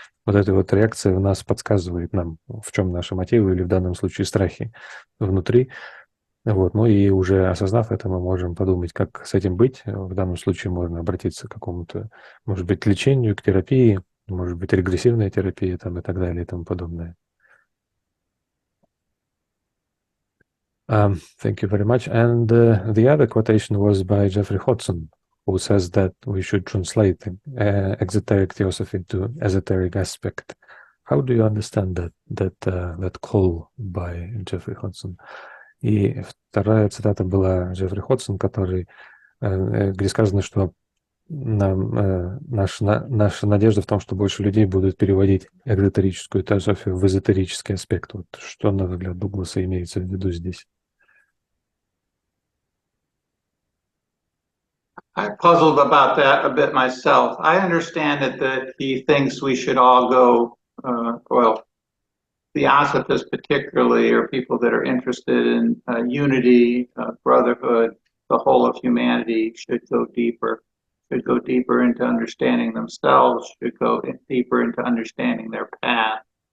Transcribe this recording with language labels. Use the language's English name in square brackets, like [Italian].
[Russian] Вот эта вот реакция у нас подсказывает нам, в чем наши мотивы или в данном случае страхи внутри. Вот. Ну и уже осознав это, мы можем подумать, как с этим быть. В данном случае можно обратиться к какому-то, может быть, лечению, к терапии, может быть, регрессивная терапия там, и так далее и тому подобное. [English] Thank you very much. And the other quotation was by Jeffrey Hodgson, who says that we should translate exoteric theosophy to esoteric aspect. How do you understand that call by Jeffrey Hodgson? [Russian] И вторая цитата была Джеффри Ходсон, где сказано, что наша надежда в том, что больше людей будут переводить экзотерическую теософию в эзотерический аспект. Вот что, на взгляд Дугласа, имеется в виду здесь? [English] I puzzled about that a bit myself. I understand that he thinks we should all go, well, Theosophists particularly, or people that are interested in unity, brotherhood, the whole of humanity should go deeper into understanding themselves, should go deeper into understanding their path.